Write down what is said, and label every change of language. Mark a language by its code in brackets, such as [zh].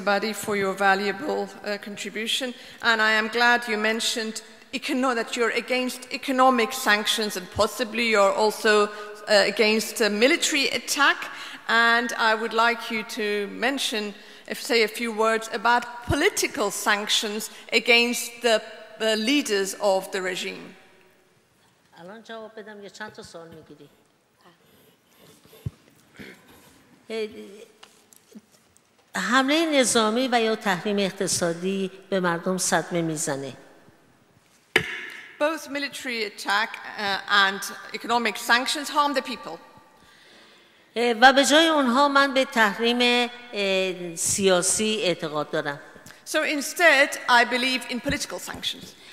[en] Ebadi, for your valuable contribution. And I am glad you mentioned that you're against economic sanctions and possibly you're also against a military attack. And I would like you to say a few words about political sanctions against the leaders of the regime. [fa] الان جواب بدم یا چند تا سوال میگیری؟ حمله نظامی و یا تحریم اقتصادی به مردم صدمه میزنه. [en] Both military attack and economic sanctions harm the people. [fa] و به جای اونها من به تحریم سیاسی اعتقاد دارم. [en] So instead, I believe in political sanctions.